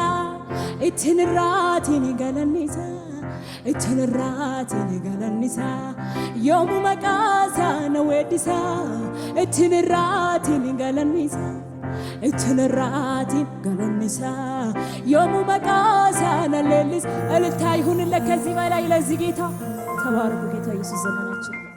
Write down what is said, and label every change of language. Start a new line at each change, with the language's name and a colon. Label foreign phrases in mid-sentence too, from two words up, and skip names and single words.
Oromo: ittin irraatiin galannisa ittin irraatiin galannisa yoomu maqaasaa na weeddisa ittin irraatiin galannisa ittin irraatiin galannisa yoomu maqaasaa nalleellisa
Amharic: እልልታ ይሁንለት ከዚህ በላይ ለዚህ ጌታ ተባረኩ። ጌታ ኢየሱስ ዘመናችን